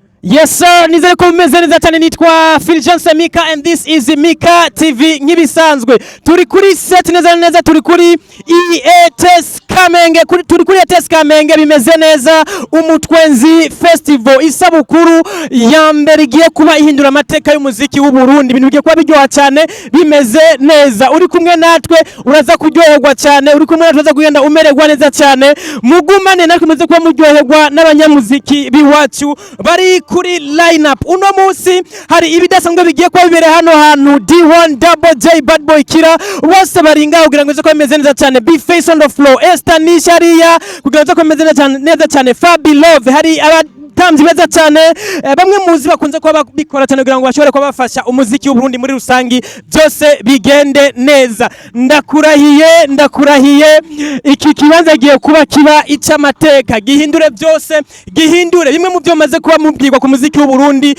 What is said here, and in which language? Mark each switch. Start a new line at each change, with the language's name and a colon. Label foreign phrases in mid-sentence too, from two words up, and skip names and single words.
English: Yes sir,
Rundi: nizere ko mumeze neza cyane. Nitwa Fulgence Mika
English: and this is Mika TV.
Rundi: Nkibisanzwe turi kuri set neza turi kuri EATS Kamenge, turi kuri EATS Kamenge. Bimeze neza, Umutwenzi Festival, isabukuru ya mbere igiye kuba ihindura amateka y'umuziki w'u Burundi. Ibintu bigiye kuba biryoha cyane, bimeze neza. Uri kumwe natwe uraza kuryoherwa cyane, uri kumwe natwe uraza kugenda umererwa neza cyane. Mugumane natwe muze kuba muryoherwa n'abanyamuziki biwacu bari kuri lineup. Uno munsi hari ibidasanzwe bigiye kuba bibere hano hantu. D1 Double J Bad Boy Killer bose bari ngaho kugira ngo ko bimeze neza cyane. Be Face on the floor, Esther Nisharia kugira ngo ko bimeze neza cyane. Fabi Love, hari abatamzi beza cyane, bamwe muzi bakunze kuba bikora cyane kugira ngo bashobore kuba bafasha umuziki w'u Burundi muri rusangi byose bigende neza. Ndakurahiye iki kibanza giye kuba kiba icyamateka, gihindure byose, gihindure bimwe mu byo maze kuba mubwirwa ku muziki w'u Burundi.